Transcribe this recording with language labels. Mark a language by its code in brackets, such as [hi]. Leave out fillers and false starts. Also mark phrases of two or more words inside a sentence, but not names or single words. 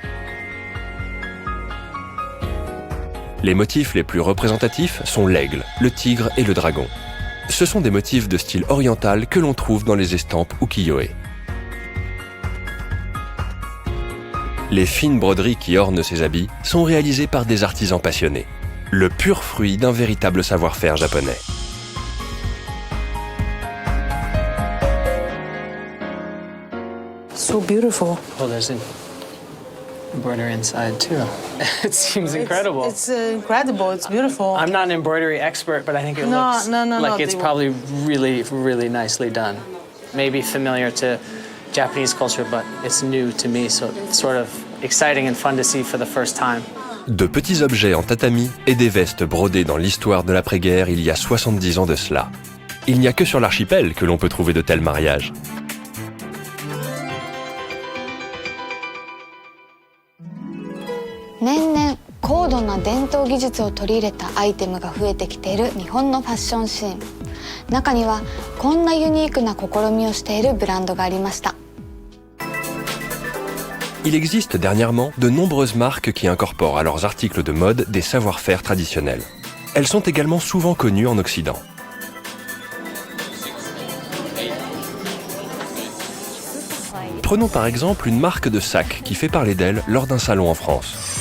[fr] Les motifs les plus représentatifs sont l'aigle, le tigre et le dragon. Ce sont des motifs de style oriental que l'on trouve dans les estampes ukiyo-e. Les fines broderies qui ornent ces habits sont réalisées par des artisans passionnés, le pur fruit d'un véritable savoir-faire japonais. [en] So beautiful. Oh, there's an embroidery inside too. It seems incredible. It's incredible. It's beautiful. I'm not an embroidery expert, but I think it No, looks no, like no, it's they- probably really, really nicely done. Maybe familiar to Japanese culture, but it's new to me, so it's sort of exciting and fun to see for the first time. [fr] De petits objets en tatami et des vestes brodées dans l'histoire de l'après-guerre il y a 70 ans de cela. Il n'y a que sur l'archipel que l'on peut trouver de tels mariages. [ja] 年々高度な伝統技術を取り入れたアイテムが増えてきている日本のファッションシーン。中にはこんなユニークな試みをしているブランドがありました。 [fr] Il existe dernièrement de nombreuses marques qui incorporent à leurs articles de mode des savoir-faire traditionnels. Elles sont également souvent connues en Occident. Prenons par exemple une marque de sac qui fait parler d'elle lors d'un salon en France.